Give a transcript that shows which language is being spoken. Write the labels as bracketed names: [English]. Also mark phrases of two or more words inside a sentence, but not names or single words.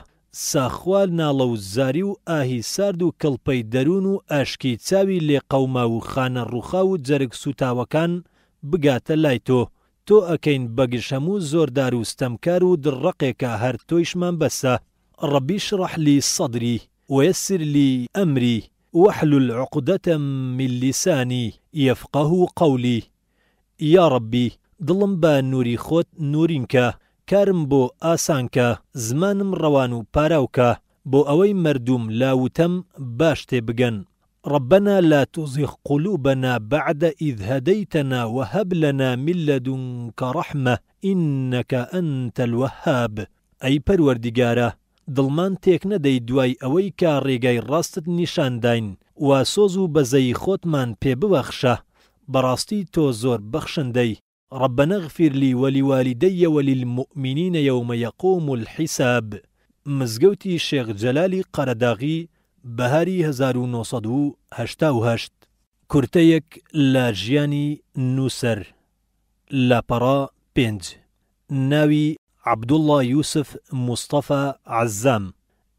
[Central Kurdish] ساخوال ناڵە و زاری و ئاهی سارد و کڵپەی دەروون و ئاشکی چاوی لێ قەوما و خانە ڕووخا و جەرگ سوتاوەکان بگاتە لای تۆ. تۆ ئەکەین بەگشت هەموو زۆردار و ستەمکار و دڕەقێکە هەر تۆیشمان بەسە. [Arabic] ڕەبی اشرح لي صدري ويسر لي أمري واحلل عقدة من لساني يفقه قولي. یا ربی، [Central Kurdish] دڵم بە نووری خۆت نورینکە، کارم بۆ ئاسانکە، زمانم ڕەوان و پاراوکە، بۆ ئەوەی مردوم لاوتەم باش تێ بگەن. [Arabic] ربنا لا تزغ قلوبنا بعد إذ هديتنا وهب لنا من لدنك رحمة إنك أنت الوهاب. [Central Kurdish] ئەی پەروەردیگارە، دڵمان تێک نەدەی دوای ئەوەی کە ڕێگای ڕاستت نیشانداین، و سۆز و بەزەی خۆتمان پێ ببەخشە، بەڕاستی تۆ زۆر بەخشندەی. [Arabic] ربنا اغفر لي ولوالدي وللمؤمنين يوم يقوم الحساب. [Central Kurdish] مزگەوتی شێخ جەلالی قەرەداغی، بەهاری 1988. کورتەیەک لە ژیانی نووسەر. لاپەڕا 5. ناوی عەبدوڵڵا یوسف مستەفا عەزام.